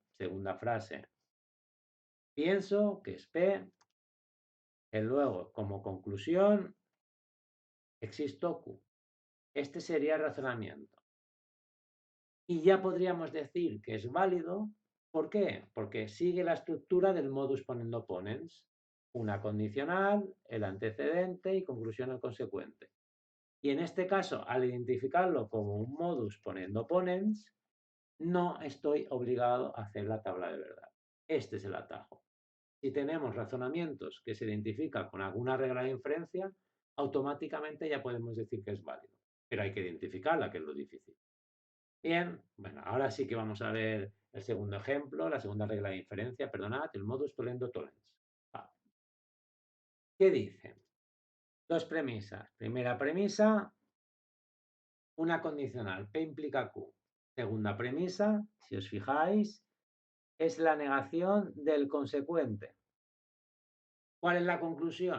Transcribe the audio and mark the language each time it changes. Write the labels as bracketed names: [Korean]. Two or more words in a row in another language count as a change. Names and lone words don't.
[Spanish] Segunda frase, pienso, que es P. Y luego, como conclusión, existo Q. Este sería el razonamiento. Y ya podríamos decir que es válido. ¿Por qué? Porque sigue la estructura del [Latin] modus ponendo ponens. [Spanish] Una condicional, el antecedente y conclusión el consecuente. Y en este caso, al identificarlo como un [Latin] modus ponendo ponens, [Spanish] no estoy obligado a hacer la tabla de verdad. Este es el atajo. Si tenemos razonamientos que se identifican con alguna regla de inferencia, automáticamente ya podemos decir que es válido. Pero hay que identificarla, que es lo difícil. Bien, bueno, ahora sí que vamos a ver el segundo ejemplo, la segunda regla de inferencia, perdonad, el [Latin] modus tollendo tollens. [Spanish] ¿Qué dice? Dos premisas. Primera premisa, una condicional, P implica Q. Segunda premisa, si os fijáis, es la negación del consecuente. ¿Cuál es la conclusión?